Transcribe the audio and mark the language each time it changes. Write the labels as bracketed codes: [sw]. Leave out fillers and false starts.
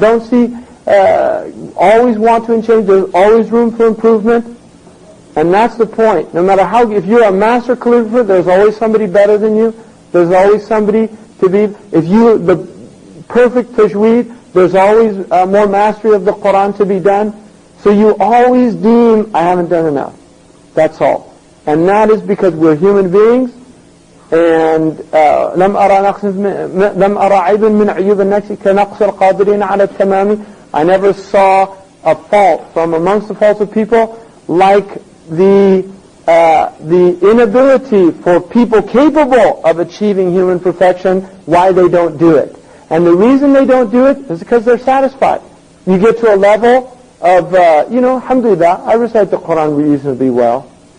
[en] Don't see, always want to change. There's always room for improvement. And that's the point. No matter if you're a master calligrapher, there's always somebody better than you. There's always somebody to be, the perfect tajweed, there's always more mastery of the Quran to be done. So you always deem, I haven't done enough. That's all. And that is because we're human beings, and [ar] لم أرى عيب من عيوب النفس كنقص القادرين على التمام. [en] I never saw a fault from amongst the faults of people like the inability for people capable of achieving human perfection, why they don't do it. And the reason they don't do it is because they're satisfied. You get to a level of, alhamdulillah, I recite the Quran reasonably well.